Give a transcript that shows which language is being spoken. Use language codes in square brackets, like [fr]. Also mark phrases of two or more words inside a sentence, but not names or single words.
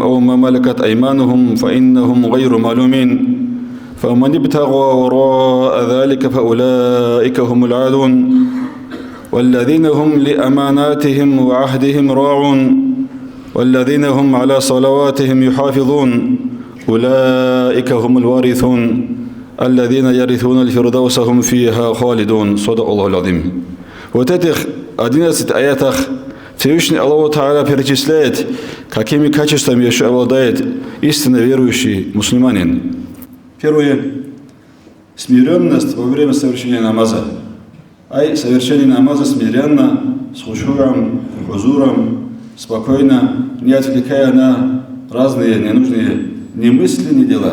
[ar] أو ما ملكت أيمانهم فإنهم غير ملومين فمن ابتغى وراء ذلك فأولئك هم العادون والذين هم لأماناتهم وعهدهم راعون والذين هم على صلواتهم يحافظون أولئك هم الوارثون الذين يرثون الفردوس هم فيها خالدون. صدق الله العظيم. [ru] Вот этих 11 аятах Всевышний Аллах Та'аля перечисляет, какими качествами еще обладает истинно верующий мусульманин. Первое. Смиренность во время совершения намаза. Совершение намаза смиренно, с хушуром, хузуром, спокойно, не отвлекая на разные ненужные ни мысли, ни дела.